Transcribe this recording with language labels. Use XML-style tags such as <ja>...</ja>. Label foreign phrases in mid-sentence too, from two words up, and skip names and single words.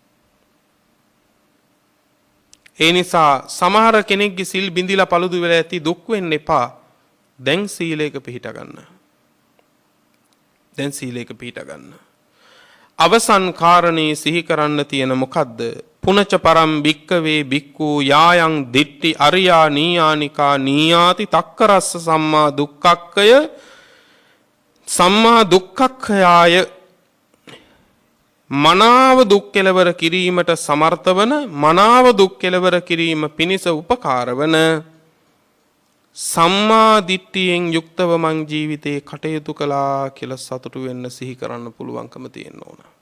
<si>ඒ නිසා සමහර කෙනෙක්ගේ සිල් බිඳිලා paludu වෙලා ඇති දුක් වෙන්න එපා. දැන් සීලයක පිහිට ගන්න. අවසන් කාරණේ සිහි කරන්න තියෙන මොකද්ද?</si> <pi>පුනච පරම් භික්කවේ භික්ඛු යායන් දිට්ටි අරියා නීයානිකා නීයාති තක්කරස්ස සම්මා දුක්ඛක්ඛයාය</pi> <si>මනාව දුක් කෙලවර කිරීමට සමර්ථ වන මනාව දුක් කෙලවර කිරීම පිණිස උපකාර වන සම්මා දිට්ඨියෙන් යුක්තව මං ජීවිතේ කටයුතු කළා කියලා සතුටු වෙන්න සිහි කරන්න පුළුවන්කම තියෙන්න ඕන.</si>